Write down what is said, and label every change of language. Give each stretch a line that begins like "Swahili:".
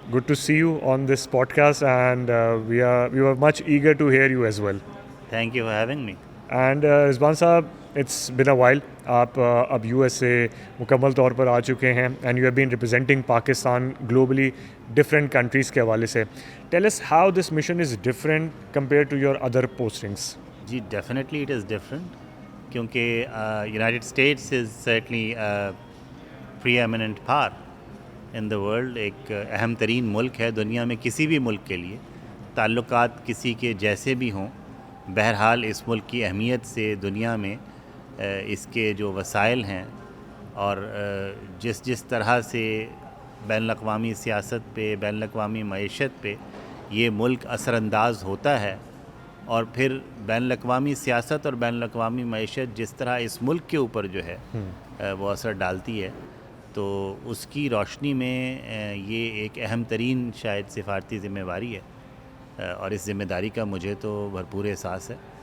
English: Good to see you on this podcast and we were much eager to hear you as well. Thank you for having me. And Rizwan صاحب, it's been a while.
Urdu: آپ اب USA مکمل طور پر آ چکے ہیں
English: and you have been representing Pakistan globally different countries
Urdu: کے حوالے سے.
English: Tell us how this mission is different compared to your other postings. جی definitely it is different,
Urdu: کیونکہ
English: United States is certainly preeminent power in the world.
Urdu: ایک اہم ترین ملک ہے دنیا میں کسی بھی ملک کے لیے. تعلقات کسی کے جیسے بھی ہوں, بہرحال اس ملک کی اہمیت سے دنیا میں اس کے جو وسائل ہیں اور جس طرح سے بین الاقوامی سیاست پہ, بین الاقوامی معیشت پہ یہ ملک اثر انداز ہوتا ہے, اور پھر بین الاقوامی سیاست اور بین الاقوامی معیشت جس طرح اس ملک کے اوپر جو ہے وہ اثر ڈالتی ہے, تو اس کی روشنی میں یہ ایک اہم ترین شاید سفارتی ذمہ داری ہے, اور اس ذمہ داری کا مجھے تو بھرپور احساس ہے.